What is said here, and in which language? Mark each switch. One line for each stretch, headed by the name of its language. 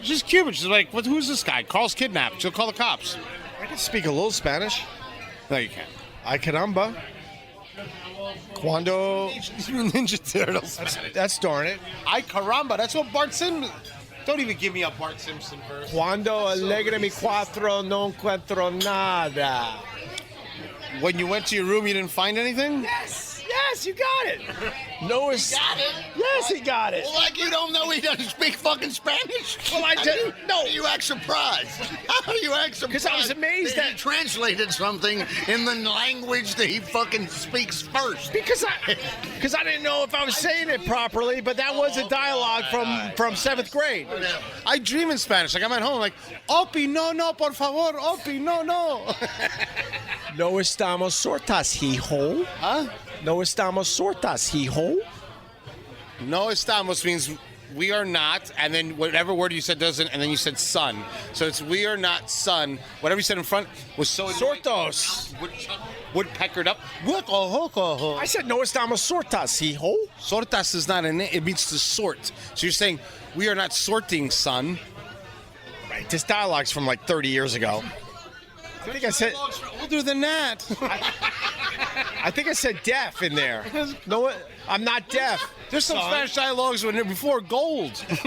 English: She's Cuban. She's like, who's this guy? Carl's kidnapped. She'll call the cops. I can speak a little Spanish. No, you can't.
Spanish: Ay caramba. Cuando.
English: Ninja Turtles. That's darn it.
Spanish: Ay caramba.
English: That's what Bart Simpson. Don't even give me a Bart Simpson verse.
Spanish: Cuando alegre mi cuatro no encuentro nada.
English: When you went to your room, you didn't find anything? Yes, you got it. No, Got it? Yes, he got it. Well, like you don't know he doesn't speak fucking Spanish? Well, I did. No. You act surprised. How do you act surprised? Because I was amazed that he translated something in the language that he fucking speaks first. Because I didn't know if I was saying it properly, but that was a dialogue from 7th grade. I dream in Spanish. Like I'm at home, like,
Spanish: Opie, no, por favor, Opie, no. No estamos sortas, hijo.
English: Huh?
Spanish: No estamos sortas, hijo. No estamos
English: means we are not, and then whatever word you said doesn't, and then you said son. So it's we are not son. Whatever you said in front was so annoying. Sortos. Woodpeckered up. I said
Spanish: no estamos sortas, hijo.
English: Sortas is not a name. It means to sort. So you're saying we are not sorting, son. Right. This dialogue's from like 30 years ago. I think I said older than that. I think I said deaf in there. No, I'm not deaf. There's some Spanish dialogues before gold.